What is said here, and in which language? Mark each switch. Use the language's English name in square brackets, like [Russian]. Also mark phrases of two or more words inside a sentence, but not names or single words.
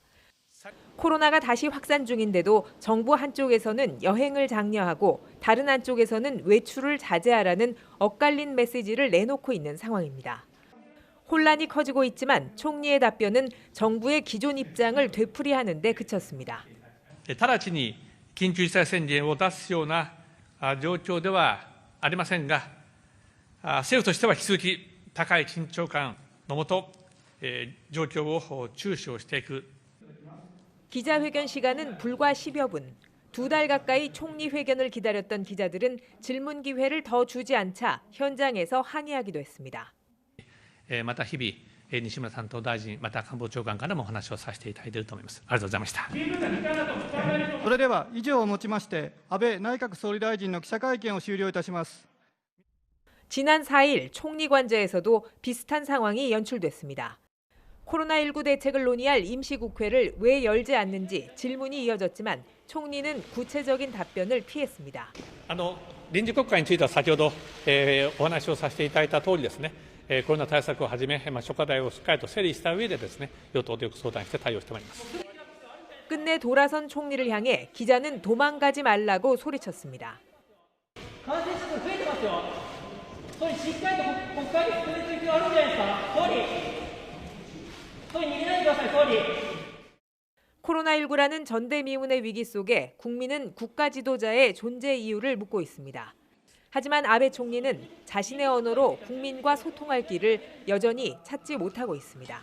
[Korean] 코로나가 다시 확산 중인데도 정부 한쪽에서는 여행을 장려하고 다른 한쪽에서는 외출을 자제하라는 엇갈린 메시지를 내놓고 있는 상황입니다. 혼란이 커지고 있지만 총리의 답변은 정부의 기존 입장을 되풀이하는 데 그쳤습니다. [Japanese] 直ちに緊急事態宣言を出すような状況ではありませんが、政府としては引き続き高い緊張感のもと、状況を注視をしていく。 [Korean] 기자회견 시간은 불과 10여 분. 2달 가까이 총리 회견을 기다렸던 기자들은 질문 기회를 더 주지 않자 현장에서 항의하기도 했습니다. [Japanese] また日々、西村担当大臣、また官房長官からもお話をさせていただいていると思います。ありがとうございました。それでは以上をもちまして安倍内閣総理大臣の記者会見を終了いたします。 [Korean] 지난 4일 총리 관저에서도 비슷한 상황이 연출됐습니다. 코로나19 대책을 논의할 임시국회를 왜 열지 않는지 질문이 이어졌지만 총리는 구체적인 답변을 피했습니다. [Japanese] 臨時国会については先ほど、お話をさせていただいた通りですね、コロナ対策をはじめ、諸課題をしっかりと整理した上でですね、与党とよく相談して対応してまいります。 [Korean] 끝내 돌아선 총리를 향해 기자는 도망가지 말라고 소리쳤습니다. [Japanese] 感染者数増えてますよ。総理しっかりと国会に進める必要あるんじゃないですか。総理逃げないでください、総理。 [Korean] 코로나19라는 전대미문의 위기 속에 국민은 국가 지도자의 존재 이유를 묻고 있습니다. 하지만 아베 총리는 자신의 언어로 국민과 소통할 길을 여전히 찾지 못하고 있습니다.